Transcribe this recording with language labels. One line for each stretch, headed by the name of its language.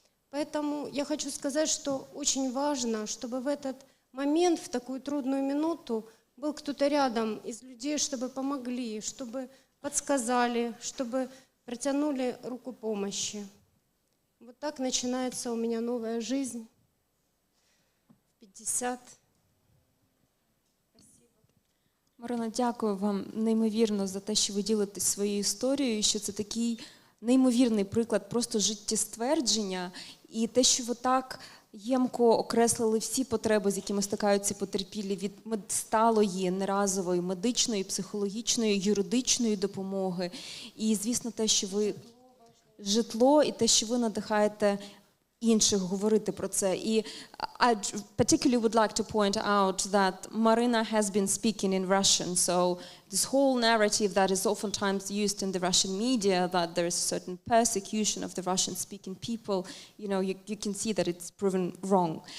Russian: Поэтому я хочу сказать, что очень важно, чтобы в этот момент, в такую трудную минуту, был кто-то рядом из людей, чтобы помогли, чтобы подсказали, чтобы протянули руку помощи. Вот так начинается у меня новая жизнь. 50.
Ukrainian: Марина, дякую вам неймовірно за те, що ви ділитесь своєю історією, що це такий неймовірний приклад просто життєствердження, і те, що ви так ємко окреслили всі потреби, з якими стикаються потерпілі, від сталої, неразової, медичної, психологічної, юридичної допомоги. І, звісно, те, що ви житло, і те, що ви надихаєте інших говорити про це.
English: І I particularly would like to point out that Marina has been speaking in Russian, so this whole narrative that is oftentimes used in the Russian media, that there is a certain persecution of the Russian-speaking people, you can see that it's proven wrong.